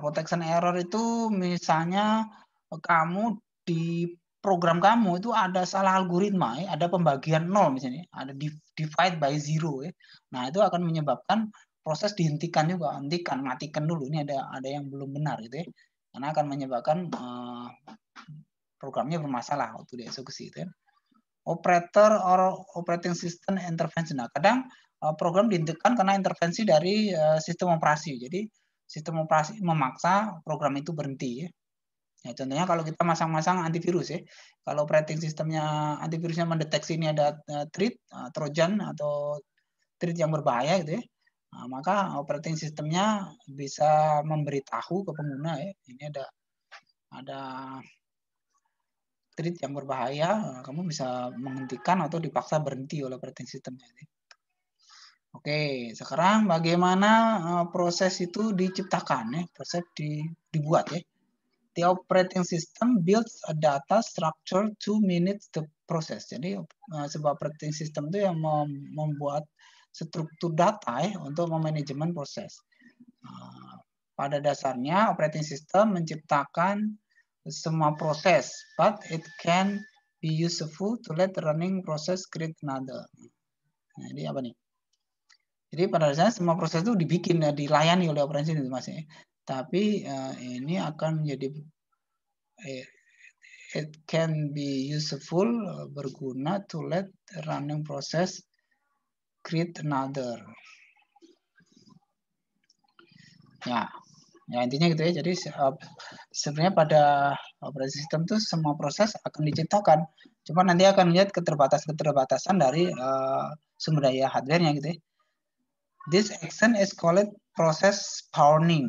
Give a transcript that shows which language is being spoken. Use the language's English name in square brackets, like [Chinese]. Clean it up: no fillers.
[Indonesian] Protection error itu misalnya kamu di program kamu itu ada salah algoritma ya, ada pembagian 0 misalnya, ada [English] divide by 0 [Indonesian] ya. Nah, itu akan menyebabkan proses dihentikan juga, hentikan, matikan dulu. Ini ada yang belum benar gitu ya. Karena akan menyebabkan programnya bermasalah waktu dieksekusi itu. [English] Operator or operating system intervention. [Indonesian] Nah, kadang program dihentikan karena intervensi dari sistem operasi. Jadi sistem operasi memaksa program itu berhenti. Ya, contohnya kalau kita masang-masang antivirus ya, kalau operating sistemnya antivirusnya mendeteksi ini ada Trojan atau threat yang berbahaya gitu ya, nah, maka operating sistemnya bisa memberitahu ke pengguna ya, ini ada threat yang berbahaya, kamu bisa menghentikan atau dipaksa berhenti oleh operating systemnya. Oke, sekarang bagaimana proses itu diciptakan ya, proses dibuat ya. [English] The operating system builds a data structure to manage the process. [Indonesian] Jadi sebuah operating system itu yang membuat struktur data ya untuk memanajemen proses. Pada dasarnya operating system menciptakan semua proses, [English] but it can be useful to let running process create another. [Indonesian] Nah, jadi apa nih? Jadi pada dasarnya semua proses itu dibikin ya, dilayani oleh operating system Mas ya. Tapi ini akan menjadi [English] it can be useful, [Indonesian] berguna [English] to let running process create another. [Indonesian] Ya intinya gitu ya. Jadi sebenarnya pada operasi sistem itu semua proses akan diciptakan. Cuma nanti akan lihat keterbatasan dari sumber daya hardware-nya gitu ya. [English] This action is called process spawning.